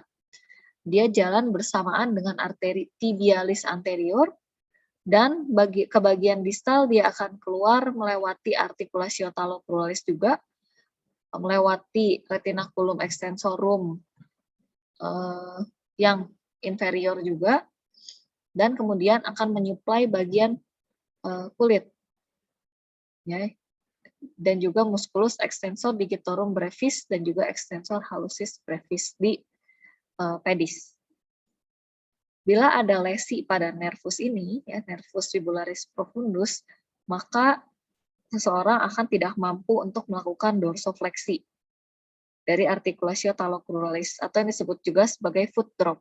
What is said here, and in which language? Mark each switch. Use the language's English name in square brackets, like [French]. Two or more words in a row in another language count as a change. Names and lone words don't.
[Indonesian] Dia jalan bersamaan dengan arteri [Latin] tibialis anterior, [Indonesian] dan ke bagian distal dia akan keluar melewati [Latin] articulatio talocruralis [Indonesian] juga, melewati [Latin] retinaculum extensorum [Indonesian] yang inferior juga, dan kemudian akan menyuplai bagian kulit. Ya. Dan juga [Latin] musculus extensor digitorum brevis [Indonesian] dan juga [Latin] extensor hallucis brevis [Indonesian] di pedis. Bila ada lesi pada nervus ini, ya, [Latin] nervus fibularis profundus, [Indonesian] maka seseorang akan tidak mampu untuk melakukan dorsofleksi dari [Latin] articulatio talocruralis, [Indonesian] atau yang disebut juga sebagai [English] foot drop.